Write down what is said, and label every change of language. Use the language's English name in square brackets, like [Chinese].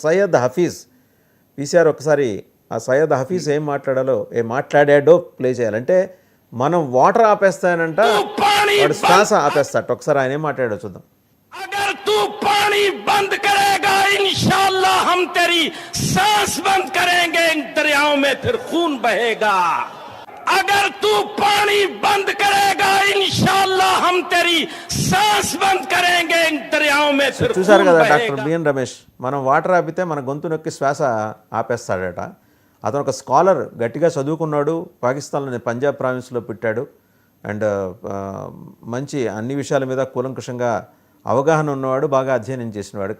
[Telugu] Syed Hafeez, PCR ఒకసారి ఆ సయ్యద్ హఫీజ్ ఏం మాట్లాడాడో ప్లే చేయాలంటే, మనం వాటర్ ఆపేస్తానంట, వాడు శ్వాస ఆపేస్తాట. ఒకసారి ఆయన ఏం మాట్లాడాడో చూద్దాం. [Hindi] అగర్ తూ పానీ బంద్ కరేగా ఇన్షాల్లాహ్ హమ్ తెరీ సాన్స్ బంద్ కరేంగే, దరియాओं में फिर खून बहेगा. अगर तू पानी बंद करेगा इंशाअल्लाह हम तेरी सांस बंद करेंगे, दरियाओं में फिर [Telugu] చూసారు కదా డాక్టర్ బిఎన్ రమేష్, మనం వాటర్ ఆపితే మన గొంతు నొక్కి శ్వాస ఆపేస్తాడట. అతను ఒక స్కాలర్, గట్టిగా చదువుకున్నాడు, పాకిస్తాన్లోని పంజాబ్ ప్రావిన్స్లో పుట్టాడు, అండ్ మంచి అన్ని విషయాల మీద కూలంకషంగా అవగాహన ఉన్నవాడు, బాగా అధ్యయనం చేసినవాడు.